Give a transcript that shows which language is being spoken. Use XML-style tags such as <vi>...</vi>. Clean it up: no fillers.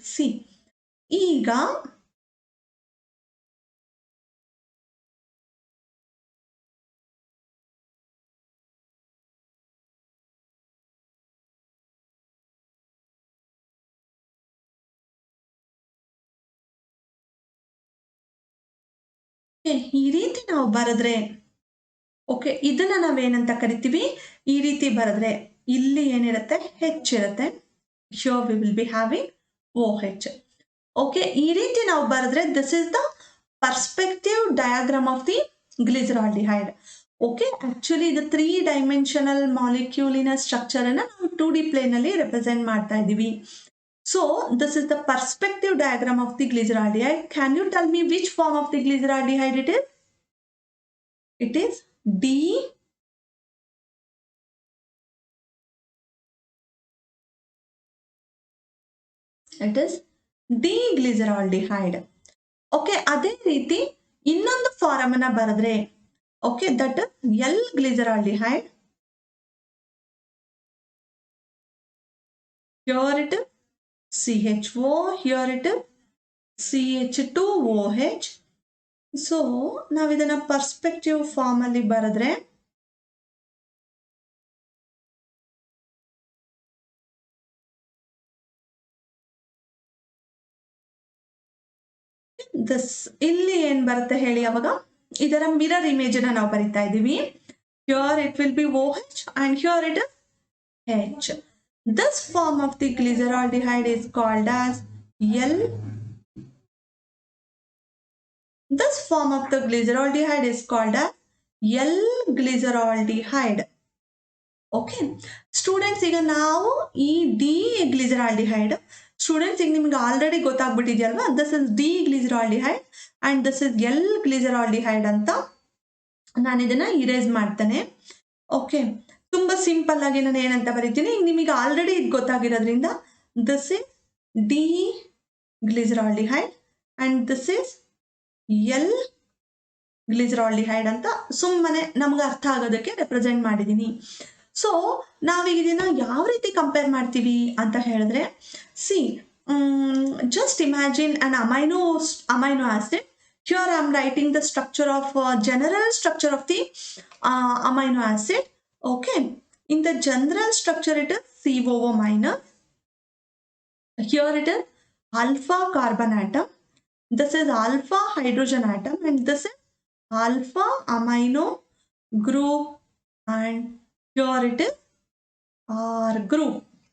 <kn>C, ಈಗ ಈ ರೀತಿ ನಾವು ಬರೆದ್ರೆ, ಓಕೆ, ಇದನ್ನ ನಾವೇನಂತ ಕರಿತೀವಿ, ಈ ರೀತಿ ಬರೆದ್ರೆ ಇಲ್ಲಿ ಏನಿರುತ್ತೆ, H ಇರುತ್ತೆ.</kn> <en>Here we will be having OH. Okay,</en> <kn>ಈ ರೀತಿ ನಾವು ಬರೆದ್ರೆ</kn> <en>This is the perspective diagram of the glyceraldehyde.</en> <kn>Okay, actually ಇದು 3 ಡೈಮೆನ್ಷನಲ್ ಮಾಲಿಕ್ಯೂಲಿನ ಸ್ಟ್ರಕ್ಚರ್ ಅನ್ನ ನಾವು 2D ಪ್ಲೇನ್ ಅಲ್ಲಿ ರೆಪ್ರೆಸೆಂಟ್ ಮಾಡ್ತಾ ಇದೀವಿ.</kn> <en>So this is the perspective diagram of the glyceraldehyde. Can you tell me which form of the glyceraldehyde it is? It is D. It is D-glyceraldehyde.</en> <kn>Okay, ಅದೇ ರೀತಿ ಇನ್ನೊಂದು form ಅನ್ನ ಬರೆದ್ರೆ, okay, that L-glyceraldehyde.</kn> <en>Here it is CHO, here it is CH2OH.</en> <kn>So ನಾವು ಇದನ್ನ perspective form ಅಲ್ಲಿ ಬರೆದ್ರೆ this ಇಲ್ಲಿ ಏನ್ ಬರುತ್ತೆ ಹೇಳಿ, ಅವಾಗ ಇದರ ಮಿರರ್ ಇಮೇಜ್ ಅನ್ನ ನಾವು ಬರಿತಾ ಇದೀವಿ.</kn> <en>Here it will be OH and here it is H. This form of the glyceraldehyde is called as L. This form of the glyceraldehyde is called as L-glyceraldehyde.</en> <kn>Okay students, ಈಗ ನಾವು ಈ D ಗ್ಲಿಸರಾಲ್ಡಿಹೈಡ್, students ಈಗ ನಿಮ್ಗೆ already ಗೊತ್ತಾಗ್ಬಿಟ್ಟಿದೆಯಲ್ವಾ,</kn> <en>this is D glyceraldehyde and this is L glyceraldehyde</en> <kn>ಅಂತ. ನಾನು ಇದನ್ನ erase ಮಾಡ್ತೇನೆ. Okay, ತುಂಬಾ ಸಿಂಪಲ್ ಆಗಿ ನಾನು ಏನಂತ ಬರೀತೀನಿ, ಈಗ ನಿಮಗೆ ಆಲ್ರೆಡಿ ಇದು ಗೊತ್ತಾಗಿರೋದ್ರಿಂದ</kn> <en>this is D glyceraldehyde and this is L glyceraldehyde</en> <kn>ಅಂತ ಸುಮ್ಮನೆ ನಮ್ಗೆ ಅರ್ಥ ಆಗೋದಕ್ಕೆ ರೆಪ್ರೆಸೆಂಟ್ ಮಾಡಿದ್ದೀನಿ. ಸೊ ನಾವೀಗ ಇದನ್ನ ಯಾವ ರೀತಿ ಕಂಪೇರ್ ಮಾಡ್ತೀವಿ ಅಂತ ಹೇಳಿದ್ರೆ,</kn> <en>See just imagine an amino acid. Here I am writing the structure of general structure of the amino acid. Okay, in the general structure it is COO minus. Here it is alpha carbon atom. This is alpha hydrogen atom and this is alpha amino group and here it is R group.</en>